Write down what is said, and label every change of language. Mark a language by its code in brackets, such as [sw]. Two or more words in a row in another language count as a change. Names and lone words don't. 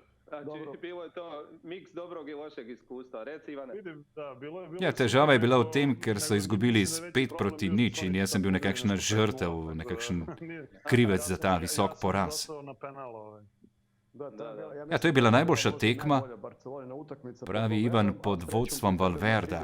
[hr] Znači, bilo je to miks dobrog i lošeg iskustva. Reci, Ivane. [sl] Ja, težava je bila v tem, ker so izgubili s 5-0 in jaz sem bil nekakšna žrtev, nekakšen krivec za ta visok poraz. Ja, to je bila najboljša tekma, pravi Ivan, pod vodstvom Valverda.